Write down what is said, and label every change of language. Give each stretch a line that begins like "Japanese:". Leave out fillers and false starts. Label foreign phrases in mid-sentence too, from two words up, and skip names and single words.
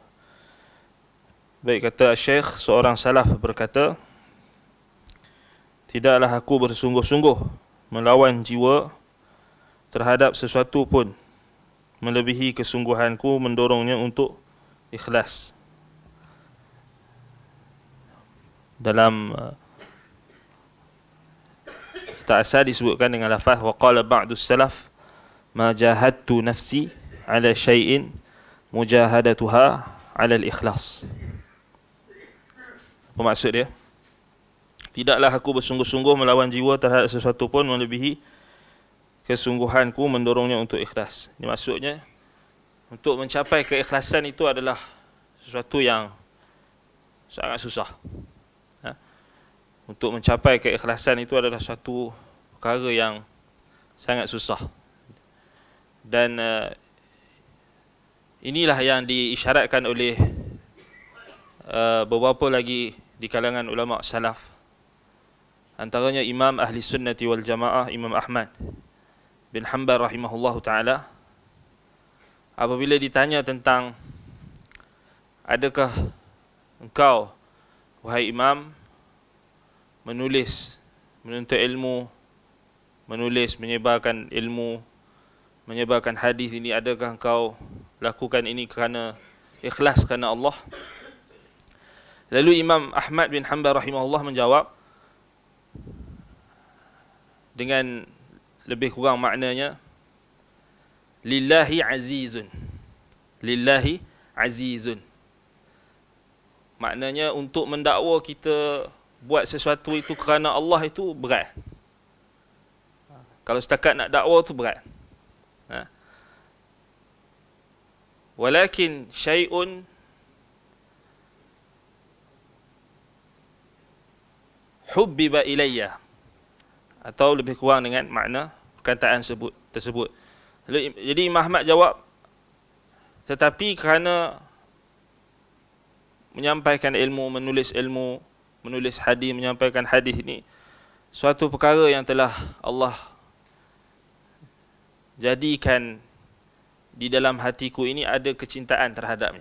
Malay: Baik, kata Syekh, seorang salaf berkata, tidaklah aku bersungguh-sungguh melawan jiwa terhadap sesuatu pun melebihi kesungguhanku mendorongnya untuk ikhlas. Dalam kitab asal disebutkan dengan lafaz
Arabic: وقال بعض السلف ما جاهدت نفسي على شيء مجاهدتها على الإخلاص.
Malay: Apa maksud dia? Tidaklah aku bersungguh-sungguh melawan jiwa terhadap sesuatu pun melebihi kesungguhanku mendorongnya untuk ikhlas. Ini maksudnya, untuk mencapai keikhlasan itu adalah sesuatu yang sangat susah. Untuk mencapai keikhlasan itu adalah suatu perkara yang sangat susah. Dan inilah yang diisyaratkan oleh beberapa lagi di kalangan ulama salaf. Antaranya Imam Ahli Sunnati wal Jamaah, Imam Ahmad bin Hanbal
Arabic: رحمه الله تعالى.
Malay: Apabila ditanya tentang adakah engkau, wahai Imam, menulis, menuntut ilmu, menulis, menyebarkan ilmu, menyebarkan hadis ini, adakah engkau lakukan ini kerana ikhlas kerana Allah? Lalu Imam Ahmad bin Hanbal rahimahullah menjawab dengan lebih kurang maknanya,
Arabic: لله عزيز. لله عزيز.
Malay: Maknanya, untuk mendakwa kita buat sesuatu itu kerana Allah itu berat. Kalau setakat nak dakwa itu berat.
Arabic: ولكن شيء حبب إلي,
Malay: atau lebih kurang dengan makna perkataan tersebut. Jadi Imam Ahmad jawab, tetapi kerana menyampaikan ilmu, menulis hadis, menyampaikan hadis ini suatu perkara yang telah Allah jadikan di dalam hatiku ini ada kecintaan terhadapnya.